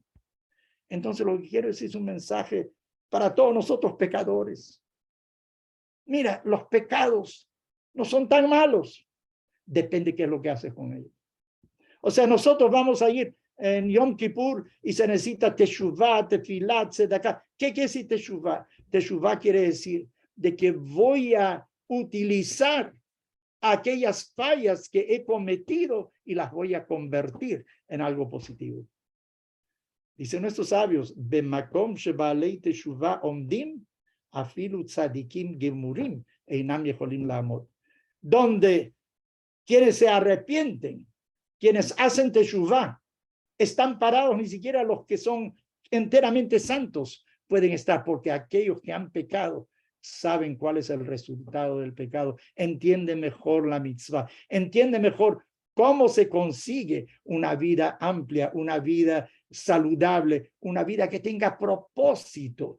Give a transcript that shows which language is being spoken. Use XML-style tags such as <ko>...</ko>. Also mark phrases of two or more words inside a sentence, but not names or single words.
<es>Entonces lo que quiero decir es un mensaje para todos nosotros pecadores. Mira, los pecados no son tan malos. Depende qué es lo que haces con ellos. O sea, nosotros vamos a ir en Yom Kippur y se necesita</es> <he>תשובה, תפילת, צדקה.</he> <es>¿Qué quiere decir teshuvah? Teshuvah quiere decir de que voy a utilizar aquellas fallas que he cometido y las voy a convertir en algo positivo. Dicen nuestros sabios,</es> <he>במקום שבעלי תשובה עומדים אפילו צדיקים גמורים אינם יכולים לעמוד.</he> <es>Donde quienes se arrepienten, quienes hacen teshuvah, están parados, ni siquiera los que son enteramente santos pueden estar, porque aquellos que han pecado saben cuál es el resultado del pecado, entienden mejor la mitzvah, entienden mejor cómo se consigue una vida amplia, una vida saludable, una vida que tenga propósito.</es>